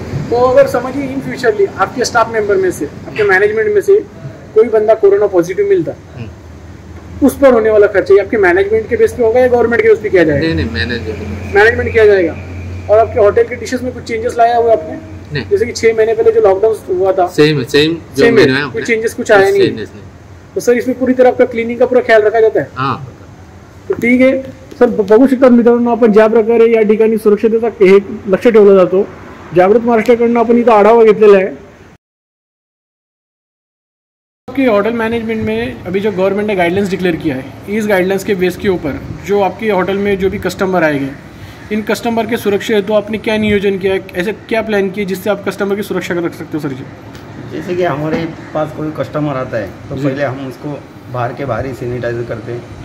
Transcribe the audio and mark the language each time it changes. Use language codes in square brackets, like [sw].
[hi] तो अगर समझिए इन फ्यूचरली आपके स्टाफ मेंबर में से आपके मैनेजमेंट में से कोई बंदा कोरोना पॉजिटिव मिलता उस पर होने वाला खर्चा आपके मैनेजमेंट के बेस पे होगा या गवर्नमेंट के बेस पे किया जाएगा? नहीं, मैनेजमेंट किया जाएगा. और आपके होटल के डिशेस में कुछ चेंजेस लाया हुआ आपने? नहीं. जैसे कि 6 महीने पहले जो लॉकडाउन हुआ था सेम जो सेम मेन्यू है कुछ चेंजेस कुछ आया नहीं. तो सर इसमें पूरी तरह आपका क्लीनिंग का पूरा ख्याल रखा जाता है? हाँ. [mr] तो ठीक आहे सर. बघू शकतात मित्रांनो आपण ज्या प्रकारे या ठिकाणी सुरक्षतेचा हे लक्ष ठेवला जातो. जागृत महाराष्ट्राकडनं आपण इथं आढावा घेतलेला है. [hi] आपकी होटल मैनेजमेंट में अभी जो गवर्नमेंट ने गाइडलाइंस डिक्लेयर किया है इस गाइडलाइंस के बेस के ऊपर जो आपके होटल में जो भी कस्टमर आएंगे इन कस्टमर के सुरक्षा हेतु आपने क्या नियोजन किया है, ऐसे क्या प्लान किया जिससे आप कस्टमर की सुरक्षा कर रख सकते हो सर जी? जैसे कि हमारे पास कोई कस्टमर आता है तो पहले हम उसको बाहर ही सैनिटाइजर करते हैं